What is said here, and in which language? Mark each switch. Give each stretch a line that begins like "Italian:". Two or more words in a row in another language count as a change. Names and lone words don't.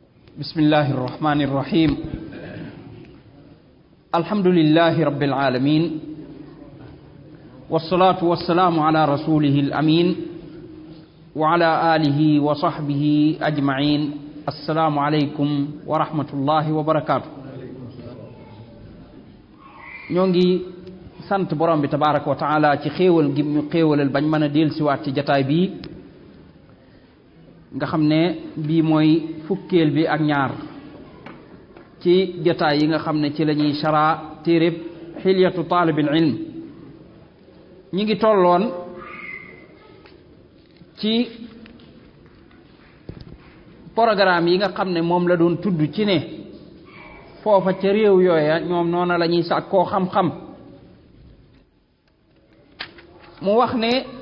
Arabic: بسم الله الرحمن الرحيم الحمد لله رب العالمين والصلاة والسلام على رسوله الأمين وعلى آله وصحبه أجمعين السلام عليكم ورحمة الله وبركاته
Wolof: ñongi sant borom bi
Arabic: تبارك وتعالى
Wolof: ci xéewal gi ñu xéewalal bañ mëna del ci waat ci jotaay bi nga xamne bi moy fukkeel bi ak ñaar ci jotaay yi nga xamne ci lañuy shara téereb hilyatu talibil ilm ñi ngi tolloon ci programme yi nga xamne mom la doon tuddu ci ne foofa ca réew yooya ñoom noona la ñuy sàkkoo xam-xam mu wax ne